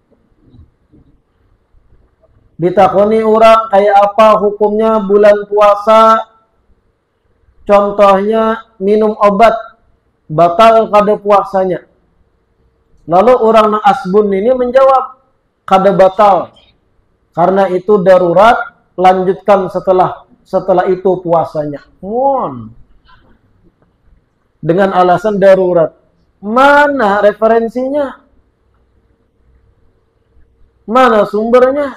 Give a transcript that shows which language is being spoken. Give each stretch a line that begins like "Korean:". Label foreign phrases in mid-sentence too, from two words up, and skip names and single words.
Banjar: Ditakuni orang kayak apa hukumnya bulan puasa, contohnya minum obat, batal kada puasanya. Lalu orang nang asbun ini menjawab, kada batal, karena itu darurat, lanjutkan setelah itu puasanya. Dengan alasan darurat. Mana referensinya? Mana sumbernya?